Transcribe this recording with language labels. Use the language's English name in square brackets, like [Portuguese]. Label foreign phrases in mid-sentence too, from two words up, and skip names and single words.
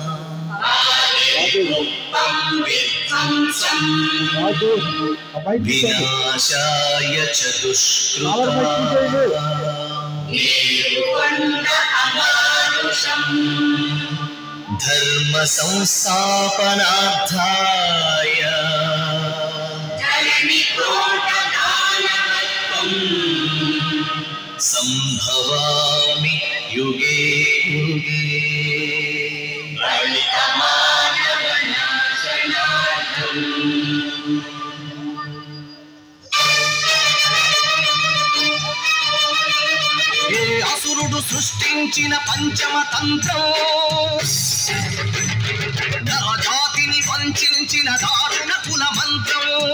[Sanskrit] विनाशाय च दुष्कृतां धर्म संस्थापनार्थाय संभवामि युगे युगे। [Telugu] ఏ అసురుడు సృష్టించిన పంచమ తంత్రం, నరజాతిని వంచిన దారుణ కుల మంత్రం,